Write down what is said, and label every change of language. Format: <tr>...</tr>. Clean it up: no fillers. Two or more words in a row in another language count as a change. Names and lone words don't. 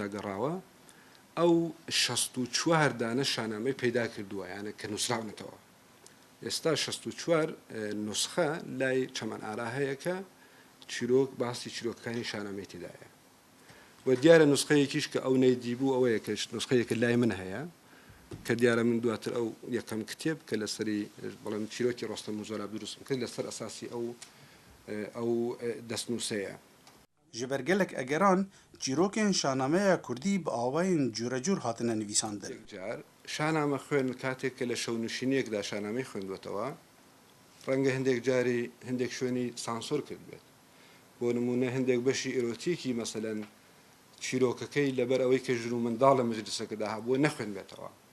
<ckb>گەڕاوە ئەو 64 دانە شانامەی پەیدا کردووە یانە کە نووسراونەتەوە ئێستا 64 نوسخە لای چەمان ئارا هەیە کە چیرۆک باسی چیرۆکەکانی شانامەی تێدایە و دیارە نوسخەیەکیش کە ئەو نەیدیبوو ئەوەیە کە نوسخەیەکە لای من هەیە کە دیارە من دواتر ئەو یەکەم کتێب کە لەسەری بەڵام چیرۆکی ڕۆستەم و زۆراب دروستم کرد لەسەر ئەساسی ئەو دەستنووسەیە</ckb> <ku>Ji ber gelek egeran çîrokên şanameya Kurdî bi awayên curecûr hatine nivîsandin.</ku> <ckb>جار شانامە خوێن کاتێک کە لە شەونشینیەکدا شانامەی خوێندوێتەوە ڕەنگە هەندێک جاری هەندێک شوێنی سانسۆر کرد بێت بۆ نمونە هەندێک بەشی ئێرۆتیکی مەسەلەن چیرۆکەکەی لەبەر ئەوەی کە ژن و منداڵ لە مەجلیسەکەدا هەبووە نەخوێنبێتەوە</ckb>